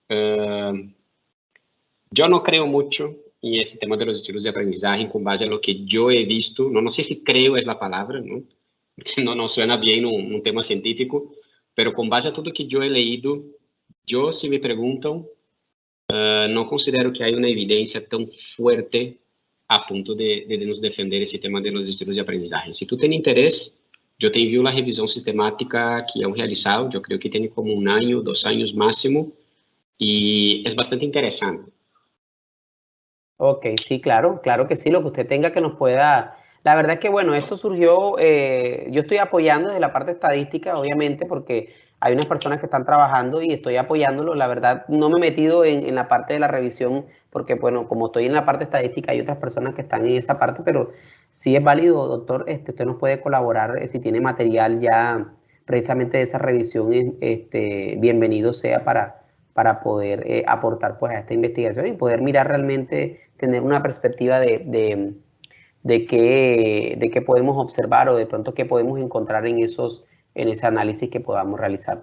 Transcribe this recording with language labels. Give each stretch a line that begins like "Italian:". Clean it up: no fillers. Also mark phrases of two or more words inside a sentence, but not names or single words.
Spanish: yo no creo mucho en ese tema de los estilos de aprendizaje con base a lo que yo he visto. No sé si creo es la palabra, ¿no? No suena bien un tema científico, pero con base a todo que yo he leído, yo, si me preguntan, no considero que hay una evidencia tan fuerte
Portuguese: a ponto de nos defender esse tema dos estilos de aprendizagem. Se tu tem interesse, eu te envio a revisão sistemática que é realizado, eu creio que tem como 1 año, 2
Spanish: años máximo,
Portuguese: e é bastante interesante.
Spanish: Ok, sí, claro que sí, lo que usted tenga que nos pueda... La verdad es que, bueno, esto surgió, yo estoy apoyando desde la parte estadística, obviamente, porque hay unas personas que están trabajando y estoy apoyándolo. La verdad, no me he metido en la parte de la revisión, porque, bueno, como estoy en la parte estadística, hay otras personas que están en esa parte, pero sí es válido, doctor, usted nos puede colaborar si tiene material ya precisamente de esa revisión, bienvenido sea para poder aportar pues a esta investigación y poder mirar realmente, tener una perspectiva de qué podemos observar o de pronto qué podemos encontrar en ese análisis que podamos realizar.